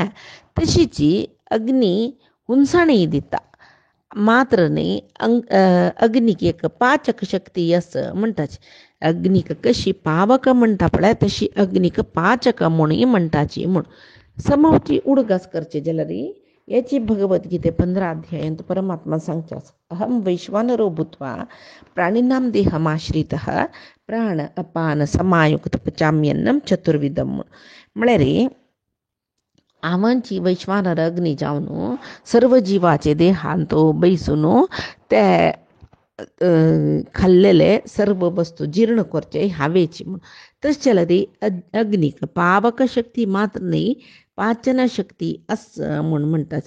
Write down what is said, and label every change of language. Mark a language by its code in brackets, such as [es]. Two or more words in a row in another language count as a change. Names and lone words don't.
[kok] तशीची अग्नी हुंसाणय दिता. मात्र न्ही अग्नीक एक पाचक शक्ती आसा म्हणटाची. अग्नीक कशी पावक म्हणटा पळय तशी अग्नीक पाचक म्हणूय म्हणटाची म्हूण. समवची उडगास करचे जाल्यार याची भगवद्गीते 15 अध्यायांत परमात्मा सांगचास, [sa] अहम वैश्वानरो भूत्वा प्राणिनां देहमाश्रितः प्राण अपान समायुक्त पचाम्यन्नम चतुर्विधम [kok] म्हळ्यार आवांची वैश्वानर अग्नी जावन सर्व जीवाचे देहांत बैसून ते खाल्लेले सर्व वस्तू जीर्ण करचे हावेची म्हूण. तशें जाल्यार अग्नीक पावक शक्ती मात्र न्ही पाचन शक्ती आस म्हूण म्हणटाचे.